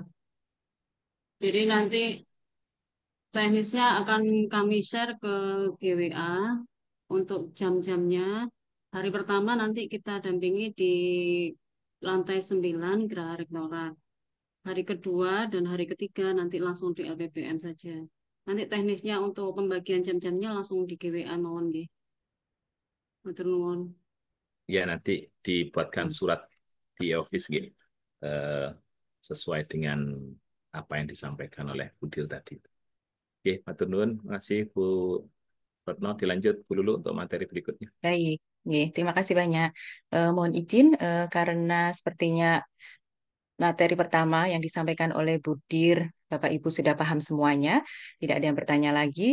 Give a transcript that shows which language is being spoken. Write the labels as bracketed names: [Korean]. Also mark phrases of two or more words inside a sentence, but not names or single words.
[Indonesian] Jadi nanti teknisnya akan kami share ke GWA untuk jam-jamnya. Hari pertama nanti kita dampingi di lantai 9 Geraha Rektorat. Hari kedua dan hari ketiga nanti langsung di LPPM saja. Nanti teknisnya untuk pembagian jam-jamnya langsung di GWA [Javanese] mawon nggih. Matur nuwun. [Indonesian] Ya, nanti dibuatkan surat di office gitu, sesuai dengan apa yang disampaikan oleh Budil tadi. Oke, [Javanese] matur nuwun, [Indonesian] makasih Bu Retno. Dilanjut Bu Lulu untuk materi berikutnya. Baik, nggih, terima kasih banyak. Mohon izin karena sepertinya materi pertama yang disampaikan oleh Budir, Bapak Ibu sudah paham semuanya, tidak ada yang bertanya lagi.